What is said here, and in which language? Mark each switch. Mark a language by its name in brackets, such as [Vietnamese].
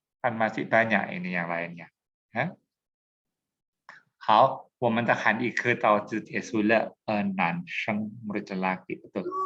[Malay] Kan masih banyak ini yang lainnya. Ya? [Chinese] 好，我们的韩语课到此结束了。男生 [Malay] murid lelaki betul。